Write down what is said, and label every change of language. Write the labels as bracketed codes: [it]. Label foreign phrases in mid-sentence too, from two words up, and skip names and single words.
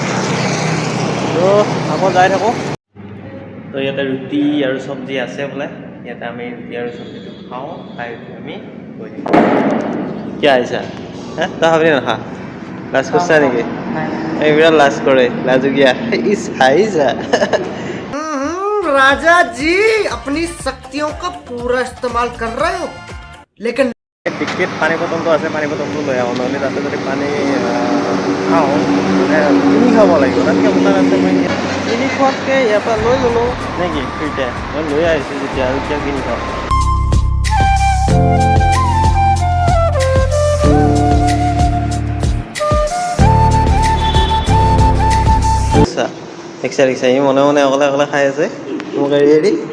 [as] তো আকৌ যাই থাকোঁ। তো ইয়াতে ৰুটি আৰু চব্জি আছে বোলে। ইয়াতে আমি ৰুটি আৰু চব্জিটো খাওঁ, খাই উঠি আমি গৈ থাকিম। কিয় আহিছা? তই খাবি নাখা? লাজ কৰিছা নেকি? এই বিৰাট লাজ কৰে, লাজুগীয়া। ইছ হাঁহিছা। [hi] राजा जी अपनी शक्तियों का पूरा इस्तेमाल कर रहे हो लेकिन [as] টিকেট পানী বটলটো আছে, পানী বটলটো লৈ আহোঁ, নহ'লে তাতে যদি পানী খাওঁ কিনি খাব লাগিব। তাতকৈ হোটেল আছে, মই কিনি খোৱাতকৈ ইয়াৰ পৰা লৈ ল'লোঁ নেকি ফ্ৰীতে। মই লৈ আহিছোঁ যেতিয়া আৰু এতিয়া কিনি খাওঁ। ৰিক্সা ই মনে মনে অকলে অকলে খাই আছে মোক এৰি এৰি।